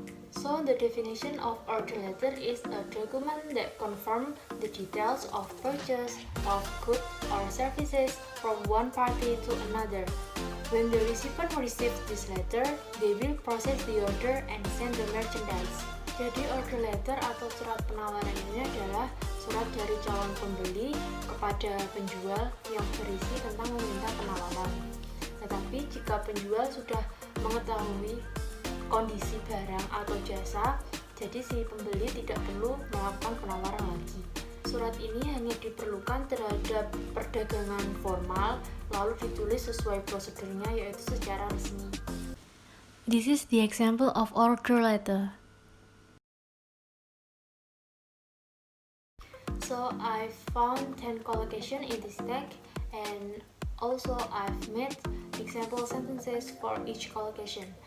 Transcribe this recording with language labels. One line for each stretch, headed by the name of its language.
English: So the definition of order letter is a document that confirms the details of purchase of goods or services from one party to another. When the recipient receives this letter, they will process the order and send the merchandise.
Indonesian: Jadi order letter atau surat penawaran ini adalah surat dari calon pembeli kepada penjual yang berisi tentang meminta penawaran. Tetapi jika penjual sudah mengetahui kondisi barang atau jasa, jadi si pembeli tidak perlu melakukan penawaran lagi. Surat ini hanya diperlukan terhadap perdagangan formal, lalu ditulis sesuai prosedurnya, yaitu secara resmi.
English: This is the example of order letter. So I found 10 collocation in this text, and also I've made example sentences for each collocation.